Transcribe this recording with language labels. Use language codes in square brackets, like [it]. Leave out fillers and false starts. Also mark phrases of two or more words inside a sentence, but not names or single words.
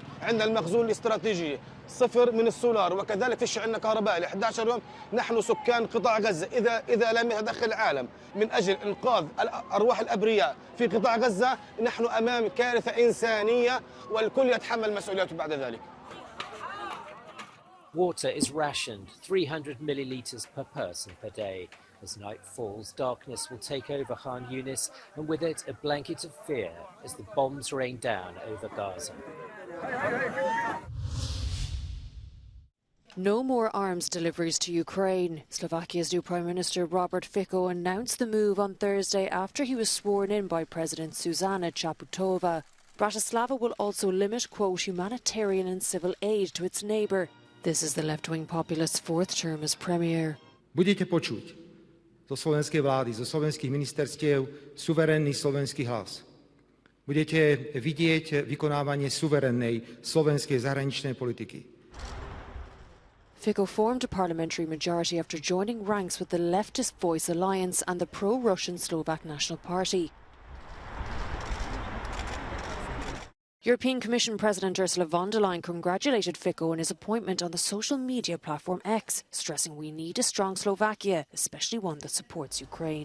[ar] عندنا المخزون الاستراتيجي 0 من السولار، وكذلك فيش عندنا كهرباء ل 11 يوم. نحن سكان قطاع غزة إذا لم يتدخل العالم من أجل إنقاذ أرواح الأبرياء في قطاع غزة نحن أمام كارثة إنسانية والكل يتحمل مسؤوليته بعد ذلك. [en] Water is rationed, 300 millilitres per person per day. As night falls, darkness will take over Khan Yunis, and with it a blanket of fear as the bombs rain down over Gaza. No more arms deliveries to Ukraine. Slovakia's new Prime Minister Robert Fico announced the move on Thursday after he was sworn in by President Zuzana Chaputova. Bratislava will also limit, quote, humanitarian and civil aid to its neighbour. This is the left-wing populist's 4th term as premier. [sk] Budete počuť zo slovenskej vlády, zo slovenských ministerstiev suverénny slovenský hlas. Budete vidieť vykonávanie suverénnej slovenskej zahraničnej politiky. [en] Fico formed a parliamentary majority after joining ranks with the leftist Voice Alliance and the pro-Russian Slovak National Party. European Commission President Ursula von der Leyen congratulated Fico on his appointment on the social media platform X, stressing we need a strong Slovakia, especially one that supports Ukraine.